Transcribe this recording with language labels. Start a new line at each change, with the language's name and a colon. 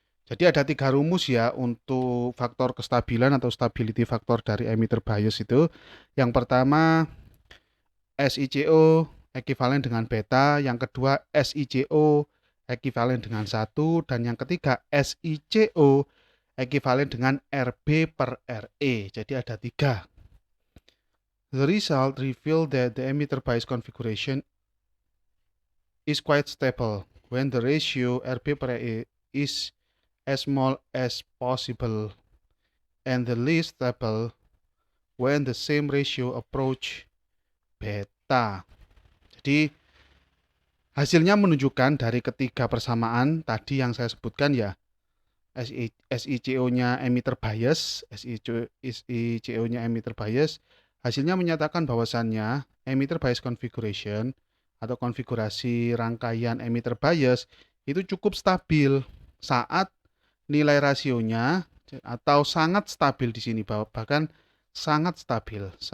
Indonesian: Jadi ada 3 rumus ya untuk faktor kestabilan atau stability factor dari emitter bias itu. Yang pertama, SiCO ekuivalen dengan beta. Yang kedua, SiCO ekuivalen dengan 1, dan yang ketiga SiCO ekuivalen dengan RB per RE. Jadi ada 3.
English: The result reveal that the emitter bias configuration is quite stable when the ratio RB per RE is as small as possible and the least stable when the same ratio approach beta.
Indonesian: Jadi hasilnya menunjukkan dari ketiga persamaan tadi yang saya sebutkan ya, SiCO-nya emitter bias, SiCO-nya emitter bias, hasilnya menyatakan bahwasannya emitter bias configuration atau konfigurasi rangkaian emitter bias itu cukup stabil saat nilai rasionya atau sangat stabil di sini, bahkan sangat stabil.